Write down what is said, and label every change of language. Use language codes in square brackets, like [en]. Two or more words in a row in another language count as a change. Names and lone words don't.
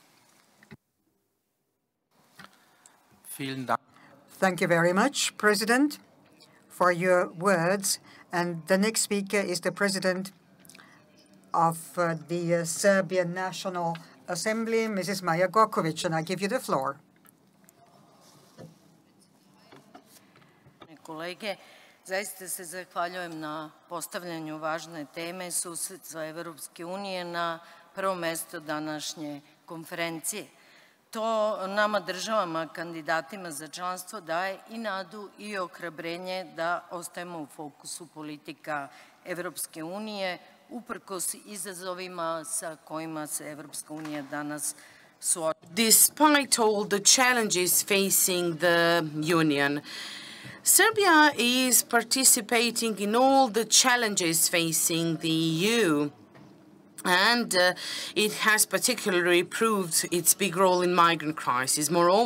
[en] Thank you very much, President, for your words. And the next speaker is the President of the Serbian National Assembly, Mrs. Maja Gojković, and I give you the floor. [sr] Kolege, zaista se zahvaljujem na postavljanju važne teme susjedstva Evropske unije na prvo mesto današnje konferencije. To nama državama, kandidatima za članstvo, daje i nadu i ohrabrenje da ostajemo u fokusu politika Evropske unije uprkos izazovima sa kojima se Evropska unija danas suočava. [en] Despite all the challenges facing the Union, Serbia is participating in all the challenges facing the EU. And it has particularly proved its big role in migrant crisis.